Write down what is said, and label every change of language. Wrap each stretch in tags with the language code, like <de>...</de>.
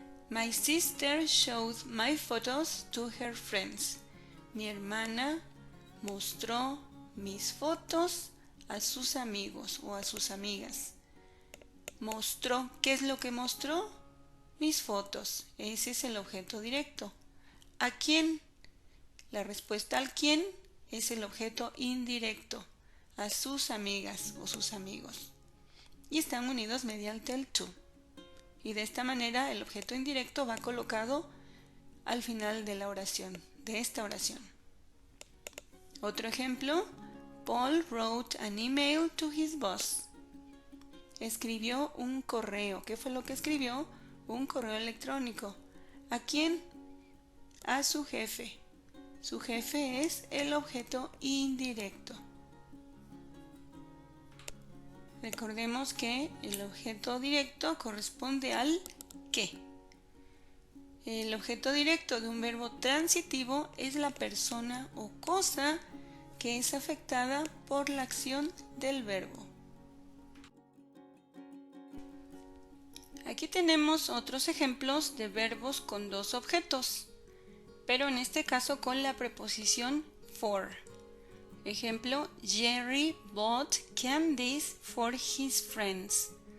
<en>My sister showed my photos to her friends.</en> <es>Mi hermana mostró mis fotos a sus amigos o a sus amigas. Mostró. ¿Qué es lo que mostró? Mis fotos. Ese es el objeto directo. ¿A quién? La respuesta al quién es el objeto indirecto. A sus amigas o sus amigos. Y están unidos mediante el to. Y de esta manera el objeto indirecto va colocado al final de la oración, de esta oración. Otro ejemplo:</es> <en>Paul wrote an email to his boss.</en> <es>Escribió un correo. ¿Qué fue lo que escribió? Un correo electrónico. ¿A quién? A su jefe. Su jefe es el objeto indirecto. Recordemos que el objeto directo corresponde al qué. El objeto directo de un verbo transitivo es la persona o cosa que es afectada por la acción del verbo. Aquí tenemos otros ejemplos de verbos con dos objetos, pero en este caso con la preposición for. Ejemplo:</es> <en>Jerry bought candies for his friends.</en>